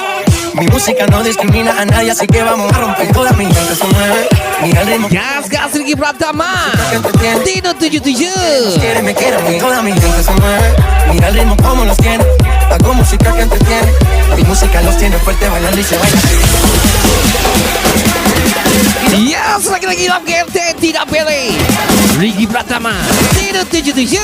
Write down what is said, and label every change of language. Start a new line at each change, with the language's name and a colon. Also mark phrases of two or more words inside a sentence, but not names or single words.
Spanish: Mi música no discrimina a nadie, así que vamos a romper. Toda mi gente se mueve. Mira el ritmo
Indonesian: Gas Gas Ricky Pratama,
Spanish: que entretiene. Tino 77. Quiere, me quiere, toda mi gente se mueve. Mira el ritmo como los tiene. Hago música que entretiene. Mi música los tiene fuerte bailando y se baila así.
Indonesian: Yes, lagi-lagi love gente, Tina Bele, Ricky Pratama, Tino 77.